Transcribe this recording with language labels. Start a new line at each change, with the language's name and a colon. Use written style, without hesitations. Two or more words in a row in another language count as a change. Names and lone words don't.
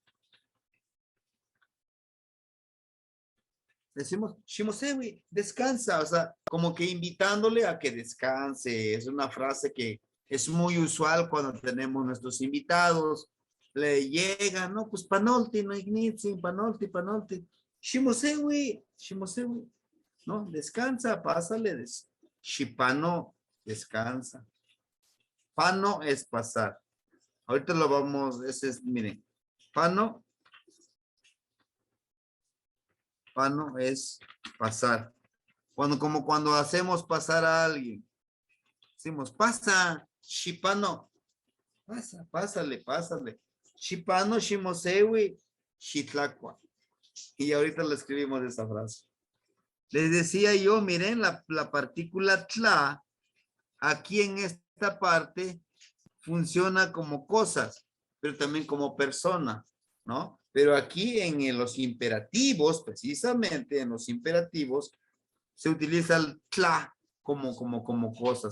Spanish: Decimos, shimosewi, descansa, o sea, como que invitándole a que descanse. Es una frase que es muy usual cuando tenemos nuestros invitados. Le llegan, no, pues
Eastern Huasteca Nahuatl: panolti, no ignitzi, panolti, panolti. Shimosewi, shimosewi,
Spanish: ¿no? Descansa, pásale. Shipano, descansa. Pano es pasar. Ahorita lo vamos, ese es, miren, pano es pasar. Como cuando hacemos pasar a alguien. Decimos, pasa, shipano. Pasa, pásale.
Eastern Huasteca Nahuatl: Shipano, shimosewi, shitlacua.
Spanish: Y ahorita le escribimos esa frase. Les decía yo, miren, la partícula tla, aquí en esta parte, funciona como cosas, pero también como persona, ¿no? Pero aquí en los imperativos, precisamente en los imperativos, se utiliza el tla como cosas.